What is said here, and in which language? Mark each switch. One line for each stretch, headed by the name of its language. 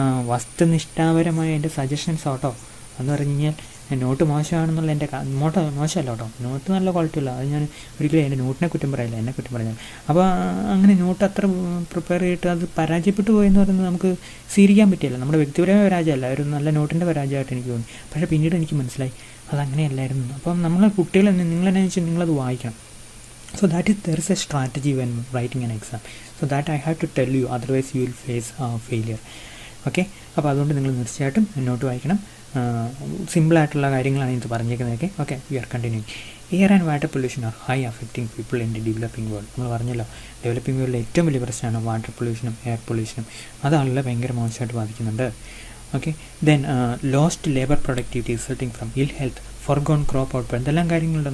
Malayalam: വസ്തുനിഷ്ഠാപരമായ എൻ്റെ സജഷൻസ് കേട്ടോ. എന്ന് പറഞ്ഞു കഴിഞ്ഞാൽ നോട്ട് മോശമാണെന്നുള്ള എൻ്റെ മോശമല്ല കേട്ടോ, നോട്ട് നല്ല ക്വാളിറ്റി ഉള്ള. അത് ഞാൻ ഒരിക്കലും എൻ്റെ നോട്ടിനെ കുറ്റം പറയില്ല, എന്നെ കുറ്റം പറഞ്ഞാൽ. അപ്പോൾ അങ്ങനെ നോട്ട് അത്ര പ്രിപ്പയർ ചെയ്തിട്ട് അത് പരാജയപ്പെട്ടു പോയെന്ന് പറയുന്നത് നമുക്ക് സ്വീകരിക്കാൻ പറ്റില്ല. നമ്മുടെ വ്യക്തിപരമായ പരാജയമല്ല, ഒരു നല്ല നോട്ടിൻ്റെ പരാജയമായിട്ട് എനിക്ക് തോന്നി. പക്ഷേ പിന്നീട് എനിക്ക് മനസ്സിലായി അതങ്ങനെയല്ലായിരുന്നു. അപ്പം നമ്മൾ കുട്ടികൾ നിങ്ങളെന്നു വെച്ചാൽ നിങ്ങളത് വായിക്കണം.
English: So there is a strategy when writing an exam. So that I have to tell you, otherwise you will face failure.
Malayalam: Okay, അപ്പോൾ അതുകൊണ്ട് നിങ്ങൾ തീർച്ചയായിട്ടും നോട്ട് വായിക്കണം. സിമ്പിളായിട്ടുള്ള കാര്യങ്ങളാണ് ഇത് പറഞ്ഞേക്കുന്നതൊക്കെ. Okay,
English: We are continuing. Air and water pollution are high affecting people in the developing world.
Malayalam: നമ്മൾ പറഞ്ഞല്ലോ, ഡെവലപ്പിംഗ് വേൾഡിലെ ഏറ്റവും വലിയ പ്രശ്നമാണ് വാട്ടർ പൊല്യൂഷനും എയർ പൊല്യൂഷനും. അത് ആളുകളെ ഭയങ്കര മോശമായിട്ട് ബാധിക്കുന്നുണ്ട്.
English: okay, then lost labour productivity resulting from ill health, forgone crop output,
Malayalam: എന്തെല്ലാം കാര്യങ്ങളുണ്ട്.